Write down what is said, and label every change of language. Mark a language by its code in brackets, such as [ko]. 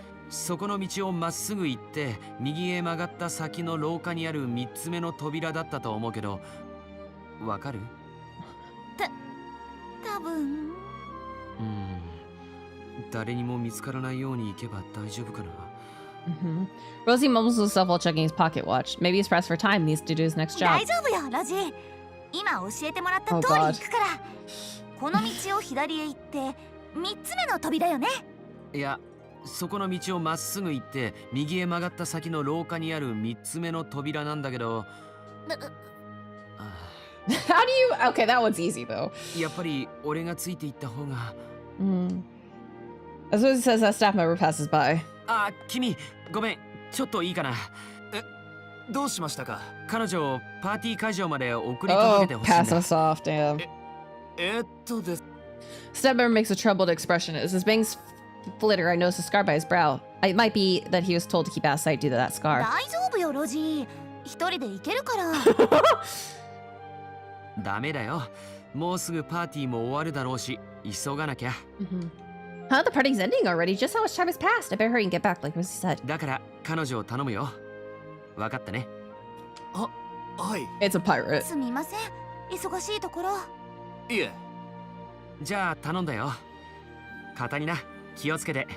[ja] そこの道をまっすぐ行って右へ曲がった先の廊下にある3つ目の扉だったと思うけど、わかる？多分。誰にも見つからないように行けば大丈夫かな。 [en] Rosie mumbles to himself while checking his pocket watch. Maybe he's pressed for time and needs to do his next job. [ja] 大丈夫よ、ロジー。今教えてもらった通り行くから。この道を左へ行って3つ目の扉よね。いや、そこの道をまっすぐ行って右へ曲がった先の廊下にある3つ目の扉なんだけど。 [en] How do you... Okay, that one's easy though. [ja] やっぱり俺がついていった方が。 [en] As Rosie says, that staff member passes by. [ja] 君、ごめん、ちょっといいかな。どうしましたか？彼女をパーティー会場まで送り届けてほしいんだ。 [en] pass us off, damn. [ja] です。 [en] Staff member makes a troubled expression. As his bangs flitter, I notice a scar by his brow. It might be that he was told to keep out of sight due to that scar. [ja] 大丈夫よ、ロジー。一人で行けるから。ダメだよ。もうすぐパーティーも終わるだろうし、急がなきゃ。 [en] Huh? The party's ending already? Just how much time has passed? I better hurry and get back, like Rosie said. [ja] だから彼女を頼むよ。わかったね。はい。 [en] It's a pirate. [ja] すみません。忙しいところ。いえ。じゃあ頼んだよ。カタリナ、気をつけて。